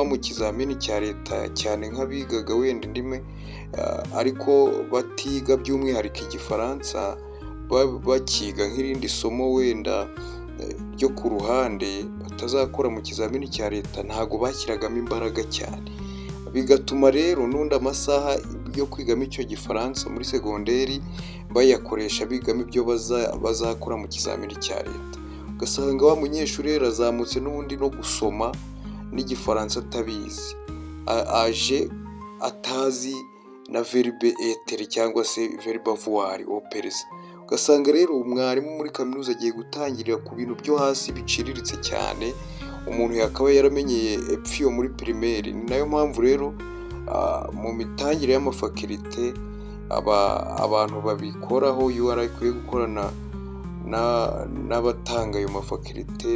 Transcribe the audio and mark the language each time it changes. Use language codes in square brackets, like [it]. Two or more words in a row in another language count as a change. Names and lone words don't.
[rw] mu kizamini cya leta cyane nk'abigaga wenda indimi, ariko batiga by'umwihariko igifaransa, bakiga nk'irindi somo wenda ryo ku ruhande batazakora mu kizamini cya leta, ntago bashyiragamo imbaraga cyane, bigatuma rero n'undi amasaha yo kwigamo icyo gifaransa muri segonderi bayakoresha bigamo ibyo bazakora mu kizamini cya leta. Ugasanga wa munyeshuri rero azamutse n'ubundi no gusoma n'igifaransa atabizi, aje atazi na [fr] verbe être [rw] cyangwa se [fr] verbe avoir au présent. [rw] Ugasanga rero umwarimu muri kaminuza agiye gutangirira ku bintu byo hasi biciriritse cyane, umuntu yakaba yaramenyeye epfo muri primaire. Ni nayo mpamvu rero mu mitangire y'amafakirite abantu babikoraho UR ikwiye gukorana n'abatanga ayo mafakirite